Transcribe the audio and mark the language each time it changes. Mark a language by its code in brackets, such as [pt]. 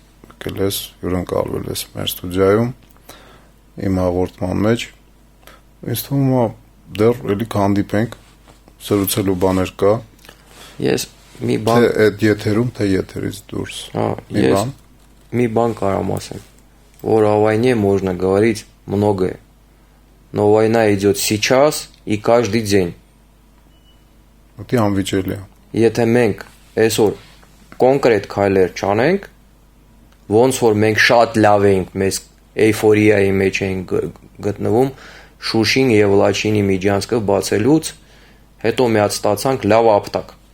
[hy] եկել ես, հյուրընկալվել ես մեր ստուդիայում, իմ հաղորդման մեջ։ Ինձ թվում է դեռ էլի կհանդիպենք, զրուցելու բաներ կա։ Ես մի բան Թե այդ եթերում, թե եթերից դուրս։ Մի բան կարամ ասեմ, որ [ru] о войне можно говорить многое, но война идет сейчас и каждый день. [hy] Դա անվիճելի է։ Եթե մենք այսօր կոնկրետ քայլեր չանենք, ոնց որ մենք շատ լավ ենք, մեզ էյֆորիայի մեջ ենք գտնվում, Շուշին եւ Լաչինի Միջանցքը բացելուց հետո միած ստացանք լավ ապտակ։